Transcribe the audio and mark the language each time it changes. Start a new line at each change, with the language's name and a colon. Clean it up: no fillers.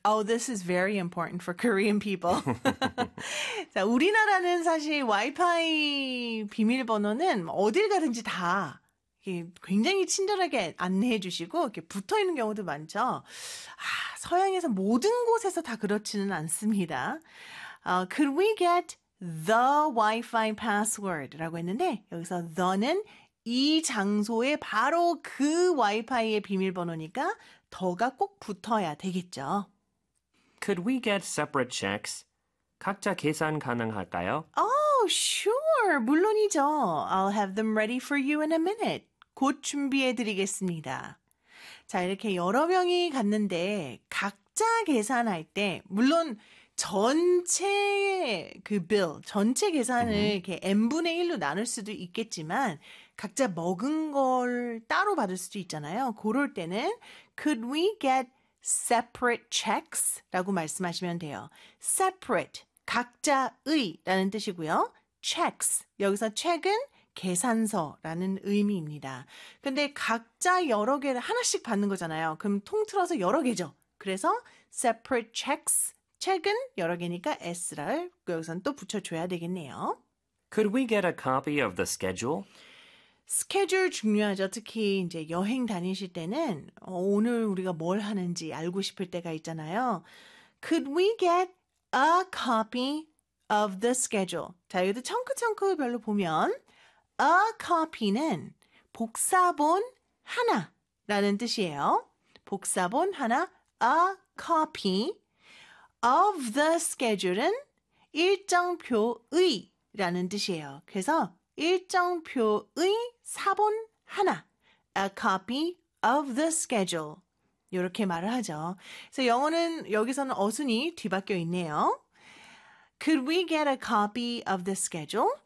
English: Oh, this is very important for Korean people.
Korean: 자, 우리나라는 사실 와이파이 비밀번호는 어딜 가든지 다 굉장히 친절하게 안내해 주시고 이렇게 붙어 있는 경우도 많죠. 아, 서양에서 모든 곳에서 다 그렇지는 않습니다.
English: Could we get the Wi-Fi password
Korean: 라고 했는데 여기서 the는 이 장소에 바로 그 와이파이의 비밀번호니까 the가 꼭 붙어야 되겠죠.
English: Could we get separate checks?
Korean: 각자 계산 가능할까요?
English: Oh, sure.
Korean: 물론이죠.
English: I'll have them ready for you in a minute.
Korean: 곧 준비해드리겠습니다. 자, 이렇게 여러 명이 갔는데 각자 계산할 때 물론 전체 그 bill, 전체 계산을 이렇게 n분의 1로 나눌 수도 있겠지만 각자 먹은 걸 따로 받을 수도 있잖아요. 그럴 때는
English: could we get separate checks?
Korean: 라고 말씀하시면 돼요. separate, 각자의 라는 뜻이고요. checks, 여기서 check은 계산서라는 의미입니다. 근데 각자 여러 개를 하나씩 받는 거잖아요. 그럼 통틀어서 여러 개죠. 그래서
English: separate checks,
Korean: check은 여러 개니까 S를 여기서는 또 붙여줘야 되겠네요.
English: Could we get a copy of the schedule?
Korean: 스케줄 중요하죠. 특히 이제 여행 다니실 때는 오늘 우리가 뭘 하는지 알고 싶을 때가 있잖아요.
English: Could we get a copy of the schedule?
Korean: 자, 여기도 청크청크 별로 보면 A copy는 복사본 하나라는 뜻이에요. 복사본 하나,
English: a copy of the schedule
Korean: 은 일정표의라는 뜻이에요. 그래서 일정표의 사본 하나,
English: a copy of the schedule
Korean: 이렇게 말을 하죠. 그래서 영어는 여기서는 어순이 뒤바뀌어 있네요.
English: Could we get a copy of the schedule?